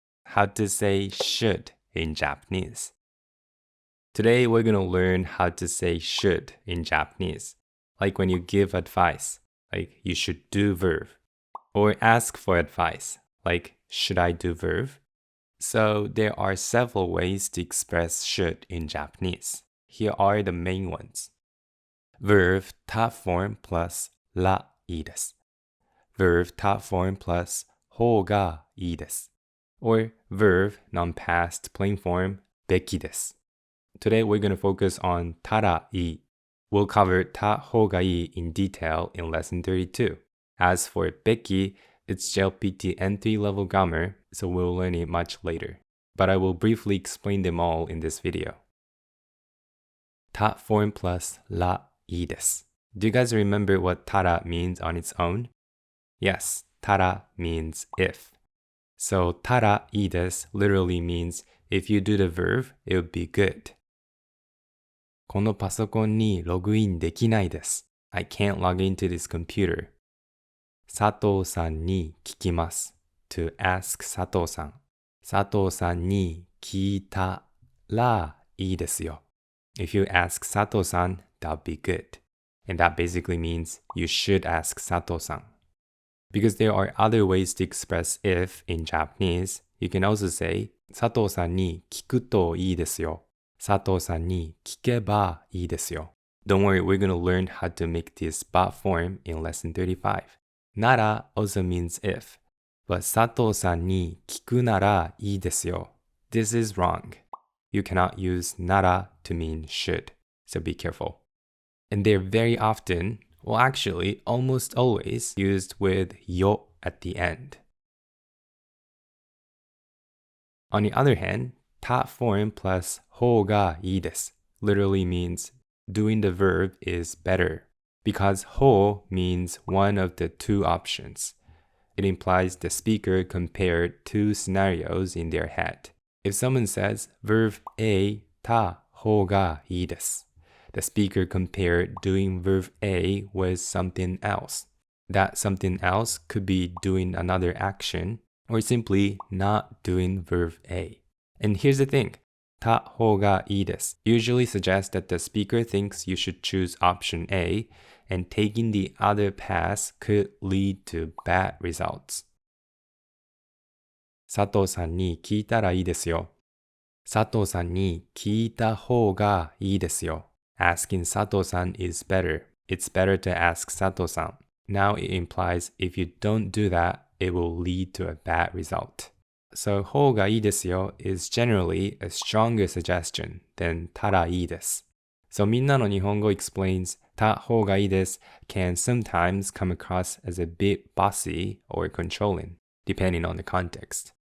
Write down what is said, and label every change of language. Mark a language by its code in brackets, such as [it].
[en] how to say should in Japanese. Today we're going to learn how to say should in Japanese, like when you give advice, like you should do verb, or ask for advice, like should I do verb? So there are several ways to express should in Japanese. Here are the main ones. Verb 他 form plus らいいです。 Verb 他 form plus 方がいいです。 Or verb non-past plain form べきです。 Today we're going to focus on たらいい. We'll cover た方がいい in detail in lesson 32. As for べき, it's JLPT entry level grammar, so we'll learn it much later. But I will briefly explain them all in this video. た form plus らいいです. Do you guys remember what たら means on its own? Yes, たら means if. So たらいいです literally means if you do the verb, it would be good. [ja] このパソコンにログインできないです. [en] I can't log into this computer. [ja] 佐藤さんに聞きます. [en] To ask [ja] 佐藤さん. 佐藤さんに聞いたらいいですよ. [en] If you ask 佐藤さん, that would be good. And that basically means you should ask 佐藤さん. Because there are other ways to express if in Japanese, you can also say [ja] 佐藤さんに聞くといいですよ. 佐藤さんに聞けばいいですよ. [en] Don't worry, we're going to learn how to make this but form in lesson 35. なら also means if, but [ja] 佐藤さんに聞くならいいですよ. [en] This is wrong. You cannot use なら to mean should, so be careful. And they're very often, well actually almost always, used with よ at the end. On the other hand, た form plus 方がいいです literally means doing the verb is better, because 方 means one of the two options. It implies the speaker compared two scenarios in their head. If someone says verb A た方がいいです, the speaker compared doing verb A with something else. That something else could be doing another action or simply not doing verb A. And here's the thing, た方がいいです usually suggests that the speaker thinks you should choose option A, and taking the other path could lead to bad results. [ja] 佐藤さんに聞いたらいいですよ.佐藤さんに聞いた方がいいですよ. [en] Asking 佐藤さん is better. It's better to ask 佐藤さん. Now it implies if you don't do that, it will lead to a bad result. So 方がいいですよ is generally a stronger suggestion than たらいいです. So Minnaの日本語 explains た方がいいです can sometimes come across as a bit bossy or controlling, depending on the context.